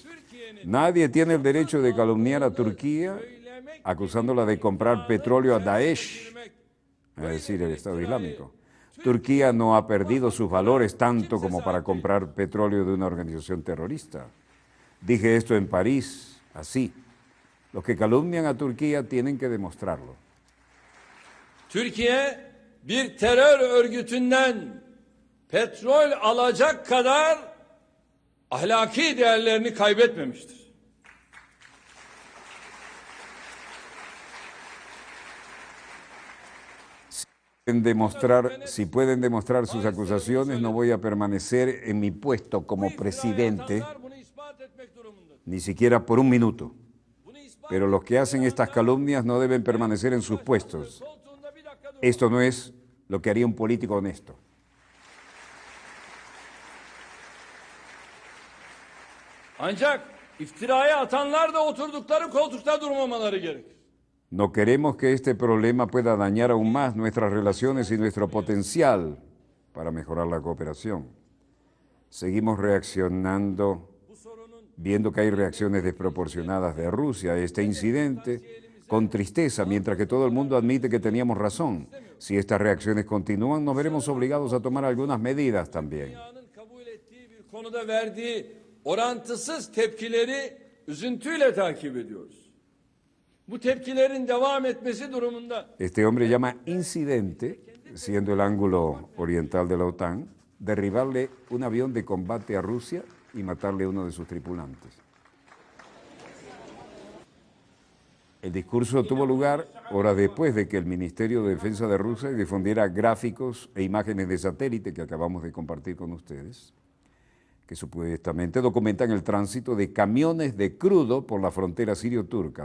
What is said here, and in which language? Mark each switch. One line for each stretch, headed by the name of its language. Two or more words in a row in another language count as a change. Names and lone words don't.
Spanish: Nadie tiene el derecho de calumniar a Turquía acusándola de comprar petróleo a Daesh, es decir, el Estado Islámico. Turquía no ha perdido sus valores tanto como para comprar petróleo de una organización terrorista. Dije esto en París, así. Los que calumnian a Turquía tienen que demostrarlo.
Turkish: Türkiye bir terör örgütünden petrol alacak kadar ahlaki değerlerini kaybetmemiştir.
Spanish: Si pueden demostrar sus acusaciones, no voy a permanecer en mi puesto como presidente, ni siquiera por un minuto. Pero los que hacen estas calumnias no deben permanecer en sus puestos. Esto no es lo que haría un político honesto.
Turkish: Ancak iftiraya atanlar da oturdukları koltukta durmamaları gerekir.
Spanish: No queremos que este problema pueda dañar aún más nuestras relaciones y nuestro potencial para mejorar la cooperación. Seguimos reaccionando, viendo que hay reacciones desproporcionadas de Rusia a este incidente, con tristeza, mientras que todo el mundo admite que teníamos razón. Si estas reacciones continúan, nos veremos obligados a tomar algunas medidas también.
Turkish: Konuda verdiği orantısız tepkileri üzüntüyle takip ediyoruz. Bu tepkilerin devam etmesi durumunda.
Spanish: Este hombre llama incidente, siendo el ángulo oriental de la OTAN, derribarle un avión de combate a Rusia y matarle a uno de sus tripulantes. El discurso tuvo lugar horas después de que el Ministerio de Defensa de Rusia difundiera gráficos e imágenes de satélite que acabamos de compartir con ustedes, que supuestamente documentan el tránsito de camiones de crudo por la frontera sirio-turca.